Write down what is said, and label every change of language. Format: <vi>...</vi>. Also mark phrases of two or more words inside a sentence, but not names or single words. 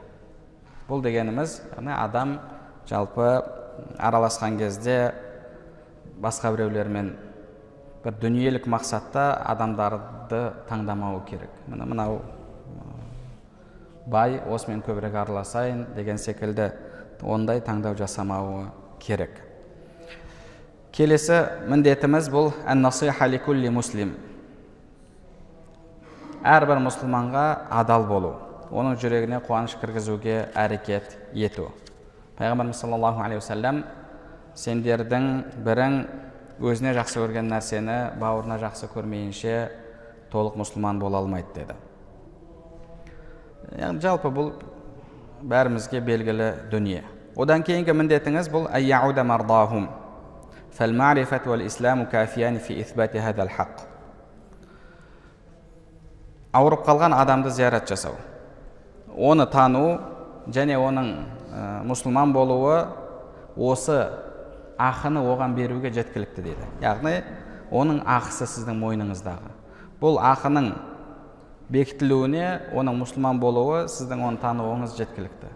<kk>Бұл дегеніміз, адам жалпы араласқан кезде басқа біреулермен бір дүниелік мақсатта адамдарды таңдамау керек. Мынау бай, осымен көбірек араласайын деген секілді ондай таңдау жасамауы керек. Келесі міндетіміз бұл</kk> <ar>النصيحة لكل مسلم.</ar> <kk>Әрбір мұсылманға адал болу, оның жүрегіне қуаныш кіргізуге әрекет ету. Пайғамбарымыз</kk> <ar>صلى الله عليه وسلم</ar> <kk>сендердің бірің өзіне жақсы көрген нәрсені бауырына жақсы көрмейінше толық мұсылман бола алмайды деді. Жалпы бұл бәрімізге белгілі дүние. Одан кейінгі міндетіңіз бұл</kk> <ar>أن يعود مرضاهم. فالمعرفة والإسلام كافيان في إثبات هذا الحق.</ar> <kk>Ауырып қалған адамды зиярат жасау, оны тану және оның мұсылман болуы осы ақыны оған беруге жеткілікті дейді. Яғни оның ақысы сіздің мойныңыздағы. Бұл ақының бекітілуіне оның мұсылман болуы сіздің оны тануыңыз жеткілікті.</kk>